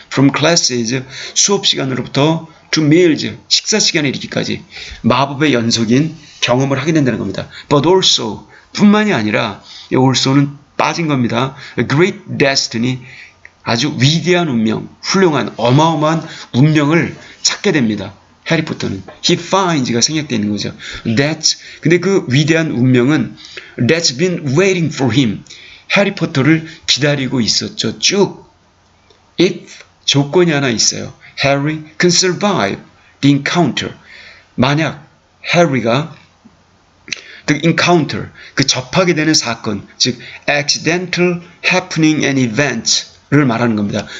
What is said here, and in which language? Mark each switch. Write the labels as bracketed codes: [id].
[en] From classes, [ko] 수업 시간으로부터 [en] to meals, [ko] 식사 시간에 이르기까지 마법의 연속인 경험을 하게 된다는 겁니다. [en] But also, [ko] 뿐만이 아니라 also는 빠진 겁니다. [en] A great destiny, [ko] 아주 위대한 운명, 훌륭한 어마어마한 운명을 찾게 됩니다. 해리포터는 [en] he finds [ko] 가 생략되어 있는 거죠. [en] That's, [ko] 근데 그 위대한 운명은 [en] that's been waiting for him. [ko] 해리포터를 기다리고 있었죠. 쭉. If 조건이 하나 있어요. [en] Harry can survive the encounter. [ko] 만약 해리가 [en] the encounter, [ko] 그 접하게 되는 사건, 즉 [en] accidental happening and events를 말하는 겁니다.